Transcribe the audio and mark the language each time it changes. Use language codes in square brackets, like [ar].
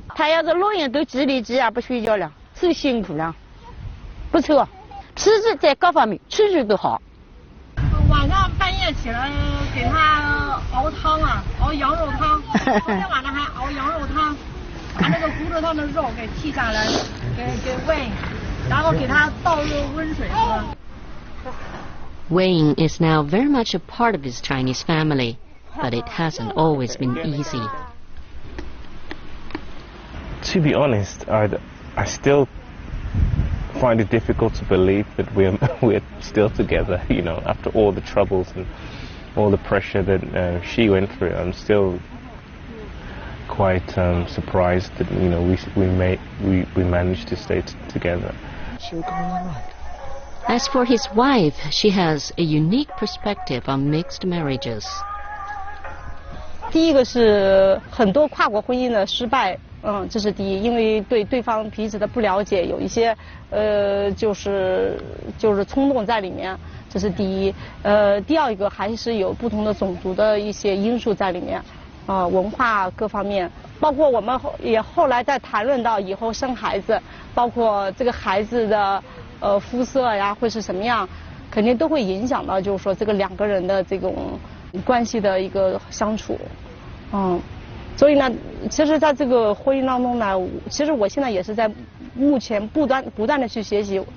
[zh] 他要是老人都自立自强不睡觉了，是辛苦了，不错，吃食在各方面吃食都好。晚上半夜起来给他熬汤啊，熬羊肉汤，昨天晚上还熬羊肉汤，把那个骨头上的肉给剔下来，给煨，然后给他倒热温水喝。 [en] Wayne is now very much a part of his Chinese family, but it hasn't always been easy. To be honest, I still find it difficult to believe that we're still together. You know, after all the troubles and all the pressure that she went through, I'm still quite surprised that we managed to stay together. As for his wife, she has a unique perspective on mixed marriages. [zh] 第一个是很多跨国婚姻的失败，这是第一，因为对对方彼此的不了解，有一些就是冲动在里面，这是第一。第二一个还是有不同的种族的一些因素在里面，文化各方面，包括我们也后来在谈论到以后生孩子，包括这个孩子的肤色呀会是什么样，肯定都会影响到就是说这个两个人的这种关系的一个相处，所以呢，其实在这个婚姻当中呢，其实我现在也是在目前不断的去学习。